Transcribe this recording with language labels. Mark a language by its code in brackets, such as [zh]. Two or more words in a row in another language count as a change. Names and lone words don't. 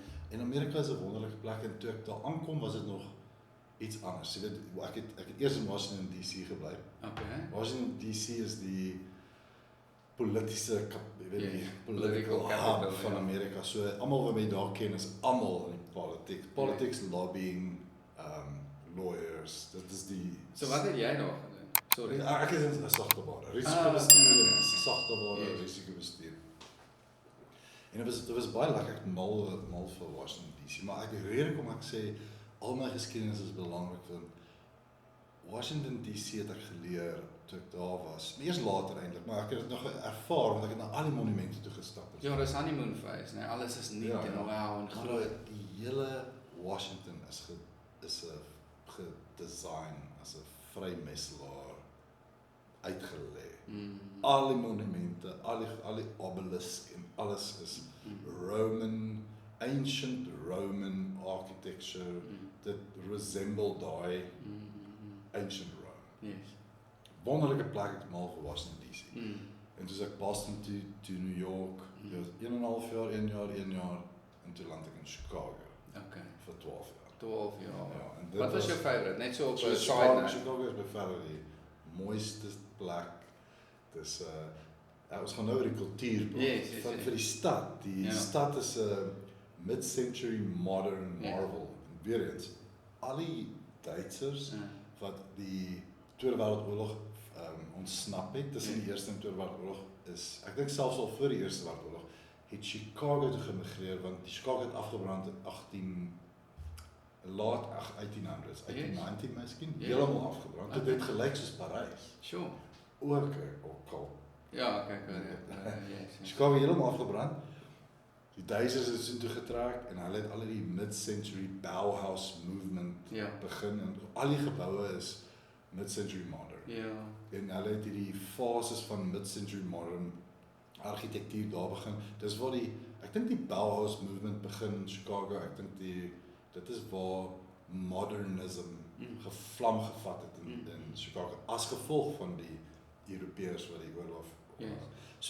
[af] En Amerika is 'n wonderlike plek en toe ek daar aankom was dit nog iets anders. Jy weet, ek het eers in Washington DC gebly. Okay. Washington DC is die politiese die political hub van Amerika. So almal wat my daar ken is almal in politiek. [en] Politics, lobbying, lawyers. [af] Dit is die. So wat het jy daar gedoen? Sorry. Ek is in sagteware. Risikobestuur en sagteware risikobestuur. En dit was baie lekker, ek mal vir Washington DC, maar ek rede kom ek sê, al my geskiedenis is belangrik, want Washington DC het ek geleer, toe ek daar was, eers later eintlik, maar ek het dit nog ervaar, want ek het na al die monumente toe gestap. Ja, dis [en] honeymoon phase, [af] nee, alles is nuut en wow en groot. Die hele Washington is gedesign as 'n vrymesselaar uitgelê. Al die monumente, al die obelisk en alles is [en] Roman ancient Roman architecture that resemble [af] daai [en] ancient Rome. [af] Yes. Wonderlike plek, ek het mal gewas in DC. En toe ek Boston toe New York, 1,5 jaar, 1 jaar, en toe land ek in Chicago. Okay. Vir 12 jaar. 12 jaar. Ja, en dit Wat was jou favourite? Net so op 'n Chicago side is by verre die mooiste plek. Dis ons gaan nou oor die kultuur praat. Yes, Vir die stad. Die stad is 'n [en] mid-century modern marvel. [af] Weer eens, al die Duitsers wat die Tweede Wêreldoorlog ontsnap het tussen die Eerste en Tweede Wêreldoorlog is, ek dink selfs al voor die Eerste Wêreldoorlog, het Chicago toe gemigreer, want die Chicago het afgebrand in 1800s, 1890 miskien, helemaal afgebrand. Dit het gelyk soos Parys. Sure. Ook al. Ja, kyk, Chicago helemaal afgebrand. Die Duitsers het toe getrek en hulle het al die [en] mid-century Bauhaus movement [af] begin en al die geboue is [en] mid-century modern. [af] Ja. En hulle het hierdie fases van [en] mid-century modern [af] argitektuur daar begin. Dis waar ek dink die [en] Bauhaus movement [af] begin in Chicago. Ek dink dit is waar modernism gevlam gevat het in Chicago as gevolg van die Europeërs wat die oorlog. So